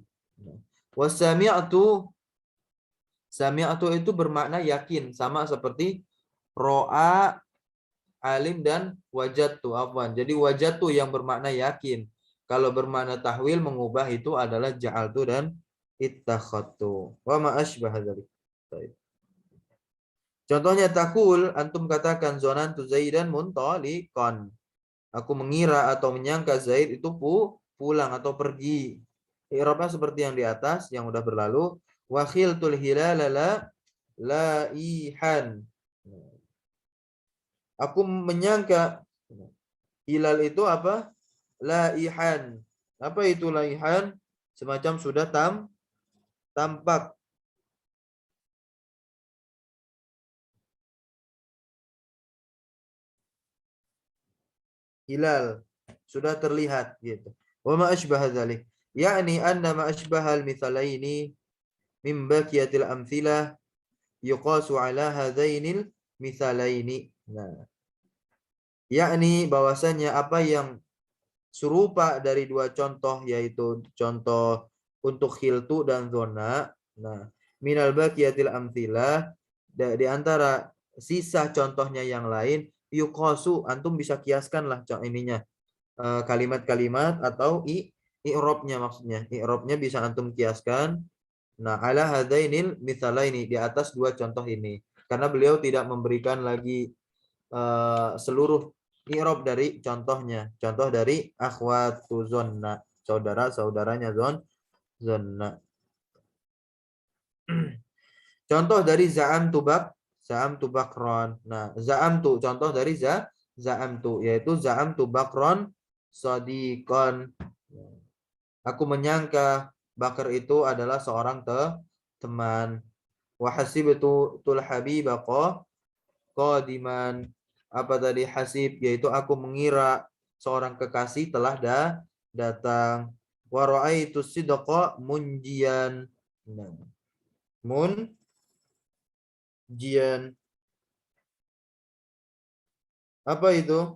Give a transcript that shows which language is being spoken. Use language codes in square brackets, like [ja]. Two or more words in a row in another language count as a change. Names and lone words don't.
[id] Wasami'tu, sami'tu itu bermakna yakin, sama seperti ro'a, alim dan wajadtu. Afwan. Jadi wajadtu yang bermakna yakin. Kalau bermakna tahwil mengubah itu adalah ja'altu dan ittakhatu. [ar] وما أشبه ذلك. Baik. Contohnya تقول أنتم katakan ظننت زيدا منطلقا. [id] Aku mengira atau menyangka Zaid itu pulang atau pergi. I'rabnya seperti yang di atas yang udah berlalu. [ar] وخلت الهلال لائحا. [id] Aku menyangka hilal itu apa? Laihan. Apa itu laihan? Semacam sudah tampak. Hilal sudah terlihat gitu. [ar] وما أشبه ذلك. يعني أن ما أشبه المثالين من بقية الأمثلة يقاس على هذين المثالين. [id] Nah, yakni bahwasanya apa yang serupa dari dua contoh, yaitu contoh untuk khiltu dan zona. Nah, [ar] من بقية الأمثلة, [id] di antara sisa contohnya yang lain, yuqasu, antum bisa kiaskan lah ininya, kalimat-kalimat atau i'robnya, maksudnya i'robnya bisa antum kiaskan. Nah, [ar] على هذين المثالين, [id] di atas dua contoh ini, karena beliau tidak memberikan lagi seluruh i'rob dari contohnya. Contoh dari [ar] أخوات ظن, [id] saudara-saudaranya zonna. Contoh dari [ar] زعمت بكرا. Nah, زعمت [id] contoh dari [ar] زعمت, yaitu زعمت بكرا صديقا. [id] Aku menyangka Bakar itu adalah seorang teman. [ar] وحسبت الحبيب قادما. [id] Apa tadi hasib, yaitu aku mengira seorang kekasih telah datang. [ar] ورأيت الصدق منجيا. [id] Nah, munjian. Apa itu?